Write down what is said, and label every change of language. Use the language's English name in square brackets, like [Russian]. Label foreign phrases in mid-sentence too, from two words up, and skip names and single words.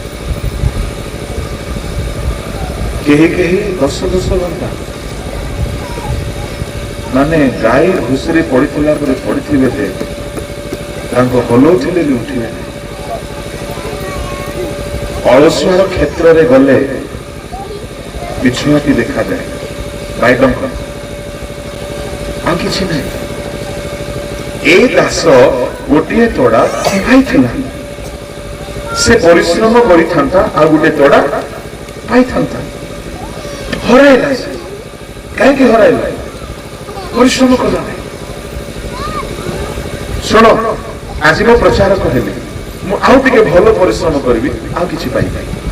[Odia] କେହି କେହି 10 ଘଣ୍ଟା, ମାନେ ଗାଈ ଘୁଷୁରି ପଡିଥିଲା ପରେ ପଡିଥିବେ ଯେ ତାଙ୍କୁ ହଲଉଥିଲେ ବି ଉଠିବେ ନାହିଁ। ଅଳସୁଆର କ୍ଷେତ୍ରରେ ଗଲେ ବିଛୁଆଟି ଦେଖାଯାଏ, ବାଇଡଙ୍କ ଆଉ କିଛି ନାହିଁ। ଏଇ ଦାସ ଗୋଟିଏ ତୋଡ଼ା ପାଇଥିଲା, ସେ ପରିଶ୍ରମ କରିଥାନ୍ତା ଆଉ ଗୋଟେ ତୋଡ଼ା ପାଇଥାନ୍ତା, ହରାଇଲା। ସେ କାହିଁକି ହରାଇଲା? ପରିଶ୍ରମ କଲା ନାହିଁ। ଶୁଣ, ଆଜି ମୁଁ ପ୍ରଚାର କହିଲି, ମୁଁ ଆଉ ଟିକେ ଭଲ ପରିଶ୍ରମ କରିବି, ଆଉ କିଛି ପାଇବି।